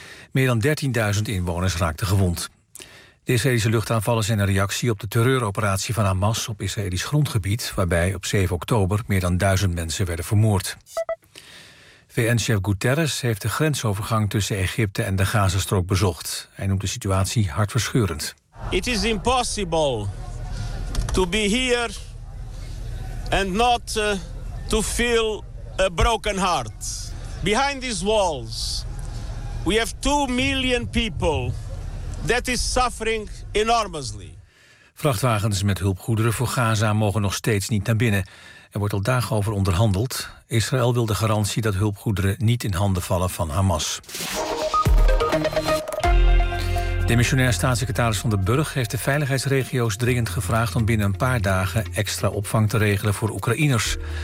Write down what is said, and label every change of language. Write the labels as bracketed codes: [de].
[nl] Meer dan 13.000 inwoners raakten gewond. De Israëlische luchtaanvallen zijn een reactie op de terreuroperatie van Hamas op Israëlisch grondgebied, waarbij op 7 oktober meer dan 1000 mensen werden vermoord. VN-chef Guterres heeft de grensovergang tussen Egypte en de Gazastrook bezocht. Hij noemt de situatie hartverscheurend. [en] It is impossible to be here and not to feel a broken heart. Behind these walls, we have 2 million people that is suffering enormously. [nl] Vrachtwagens met hulpgoederen voor Gaza mogen nog steeds niet naar binnen. Er wordt al dagen over onderhandeld. Israël wil de garantie dat hulpgoederen niet in handen vallen van Hamas. Demissionair staatssecretaris Van den Burg heeft de veiligheidsregio's dringend gevraagd om binnen een paar dagen extra opvang te regelen voor Oekraïners.